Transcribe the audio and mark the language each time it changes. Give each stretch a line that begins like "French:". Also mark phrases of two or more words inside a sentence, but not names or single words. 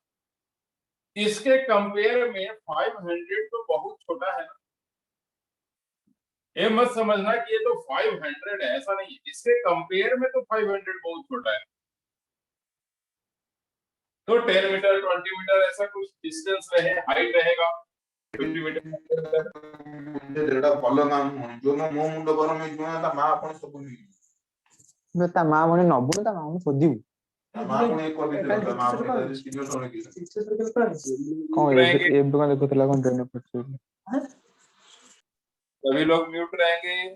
Hindi: इसके कंपेयर में 500 तो बहुत छोटा है ना। ये मत समझना कि ये तो 500 है, ऐसा नहीं है, इसके कंपेयर में तो 500 बहुत छोटा है। तो 10 मीटर, 20 मीटर ऐसा कुछ डिस्टेंस रहे, हाइट रहेगा 50 मीटर।
Odia: ଏଟା ଭଲ କାମ ନୁହଁ, ଯୋଉଦିନ ମୋ ମୁଣ୍ଡ ଗରମ ହେଇଯିବ ନା ତା ମା ଆପଣ ସବୁ ନେଇଯିବେ। ତା ମା ମାନେ ନବୁନି, ତା ମାଙ୍କୁ ଶୋଧିବୁ। ତା ମା ପୁଣି ଏ କରିଦେଇଥିଲା, ତା ମା ପୁଣି ତା ସିନିୟର ଶୁଣିକି କଣ ଏବେ କଣ ଦେଖୁଥିଲା, କଣ ଟ୍ରେନ ପଡିଛି।
Hindi: सभी लोग म्यूट रहेंगे।